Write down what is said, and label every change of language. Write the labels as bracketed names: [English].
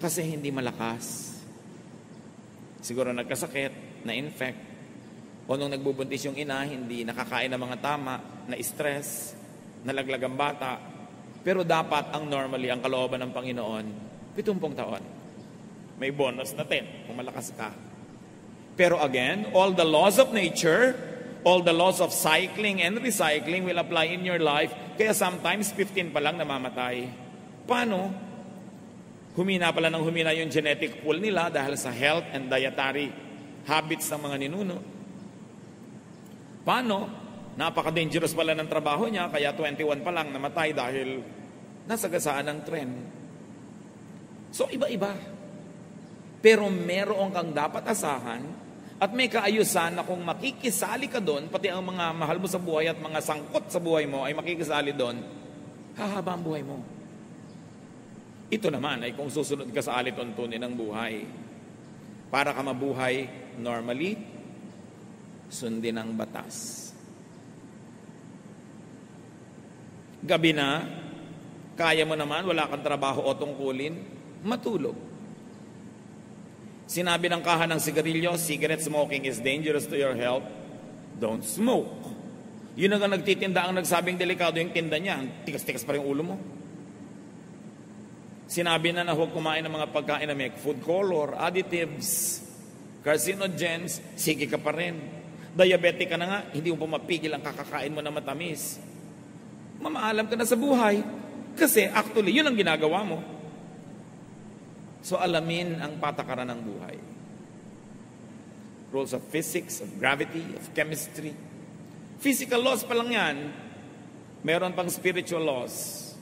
[Filipino] Kasi hindi malakas. Siguro nagkasakit, na-infect. O nung nagbubuntis yung ina, hindi nakakain ng mga tama, na-stress, nalaglag ang bata. Pero dapat ang normally, ang kalooban ng Panginoon, 70 taon. May bonus na 10 kung malakas ka. [English] Pero again, all the laws of nature, all the laws of cycling and recycling will apply in your life. [Filipino] Kaya sometimes 15 pa lang namamatay. Paano? Humina pala ng humina yung genetic pool nila dahil sa [English] health and dietary habits [Filipino] ng mga ninuno. Paano? Napaka-dangerous pala ng trabaho niya, kaya 21 pa lang namatay dahil nasagasaan ng trend. So, iba-iba. Pero meron kang dapat asahan at may kaayusan na kung makikisali ka doon, pati ang mga mahal mo sa buhay at mga sangkot sa buhay mo ay makikisali doon, hahaba ang buhay mo. Ito naman ay kung susunod ka sa alituntunin ng buhay. Para ka mabuhay normally, sundin ang batas. Gabi na, kaya mo naman, wala kang trabaho o tungkulin, matulog. Sinabi ng kahan ng sigarilyo, [English] cigarette smoking is dangerous to your health. Don't smoke. [Filipino] Yun ang nagtitinda ang nagsabing delikado yung tinda niya. Tikas-tikas pa rin ulo mo. Sinabi na huwag kumain ng mga pagkain na may food color, additives, carcinogens, sige ka pa rin. Diabetic ka na nga, hindi mo pa mapigil ang kakakain mo na matamis. Mamaalam ka na sa buhay. Kasi actually, yun ang ginagawa mo. So alamin ang patakaran ng buhay. [English] Rules of physics, of gravity, of chemistry. Physical laws [Filipino] pa lang yan. Meron pang spiritual laws.